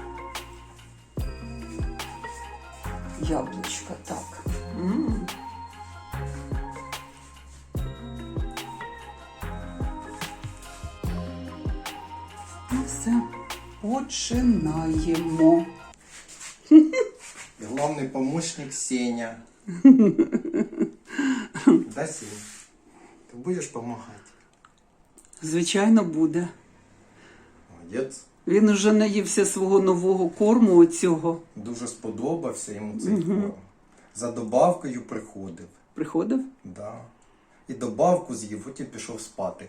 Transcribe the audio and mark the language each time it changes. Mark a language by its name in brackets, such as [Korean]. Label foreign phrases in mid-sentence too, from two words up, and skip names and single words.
[Ukrainian] Яблучка, так. Ну все, починаємо. [Russian] Главный помощник Сеня. Да, Сеня? Ты будешь помогать? [Ukrainian] Звичайно, буде. Молодець. Він уже наївся свого нового корму оцього. Дуже сподобався йому цей корм. За добавкою приходив. Приходив? [Russian] Да. [Ukrainian] І добавку з'їв, потім пішов спати.